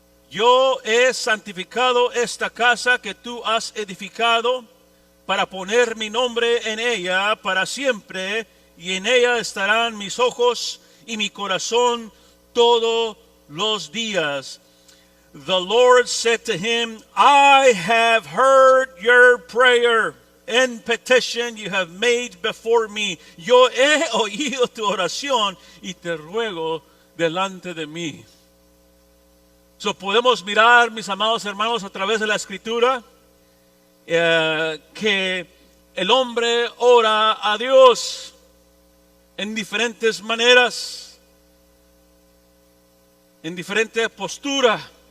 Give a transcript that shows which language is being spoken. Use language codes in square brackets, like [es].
[es] Yo he santificado esta casa que tú has edificado para poner mi nombre en ella para siempre, y en ella estarán mis ojos y mi corazón todos los días. [en] The Lord said to him: I have heard your prayer and petition you have made before me. [es] Yo he oído tu oración y te ruego delante de mí. Podemos mirar, mis amados hermanos, a través de la Escritura, que el hombre ora a Dios en diferentes maneras, en diferente postura.